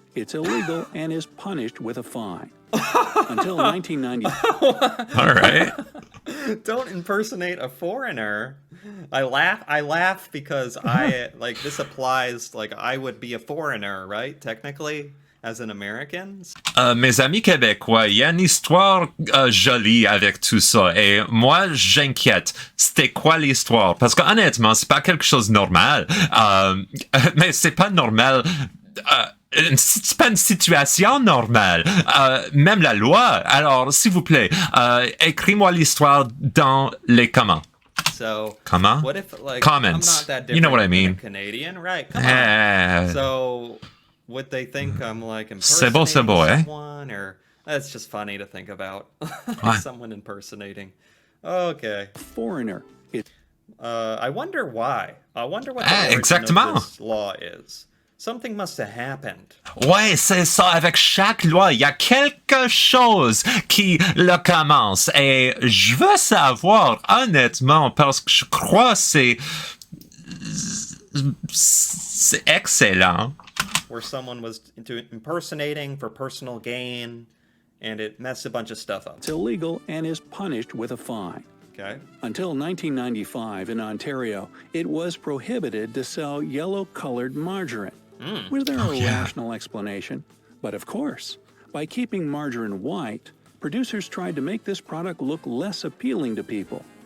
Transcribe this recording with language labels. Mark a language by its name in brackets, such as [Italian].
[English] It's illegal and is punished with a fine. Until 1990. All right. Don't impersonate a foreigner. I laugh because this applies, like, I would be a foreigner, right? Technically, as an American. [French] Mes amis québécois, il y a une histoire jolie avec tout ça. Et moi, j'inquiète. C'était quoi l'histoire? Parce que honnêtement, c'est pas quelque chose de normal. Mais c'est pas normal. C'est pas une situation normale. Même la loi. Alors, s'il vous plaît, écris-moi l'histoire dans les commentaires. [English] So, [French] Comment? [English] What if, like, Comments. I'm not that different You know what I than mean. a Canadian, right? Come on. So, would they think I'm like impersonating someone, or that's just funny to think about. Someone impersonating. Okay. Foreigner. I wonder why. I wonder what the origin of this law is. Something must have happened. [French] Ouais, c'est ça. Avec chaque loi, il y a quelque chose qui le commence. Et je veux savoir, honnêtement, parce que je crois que c'est excellent. [English] Where someone was impersonating for personal gain, and it messed a bunch of stuff up. It's illegal and is punished with a fine. Okay. Until 1995 in Ontario, it was prohibited to sell yellow-colored margarine. Was there a rational explanation? But of course, by keeping margarine white, producers tried to make this product look less appealing to people.